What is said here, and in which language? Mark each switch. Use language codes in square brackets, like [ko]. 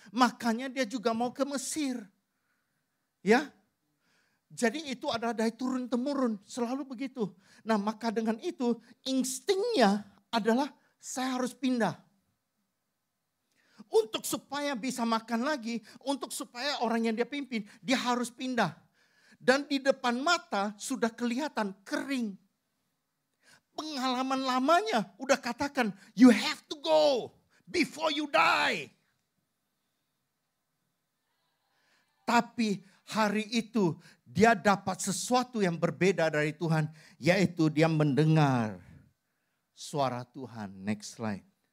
[id] Makanya dia juga mau ke Mesir. Ya, jadi itu adalah dari turun-temurun, selalu begitu. Nah maka dengan itu instingnya adalah saya harus pindah. Untuk supaya bisa makan lagi, untuk supaya orang yang dia pimpin, dia harus pindah. Dan di depan mata sudah kelihatan kering. Pengalaman lamanya udah katakan, [en] you have to go before you die. [id] Tapi hari itu dia dapat sesuatu yang berbeda dari Tuhan. Yaitu dia mendengar suara Tuhan. [en] Next slide.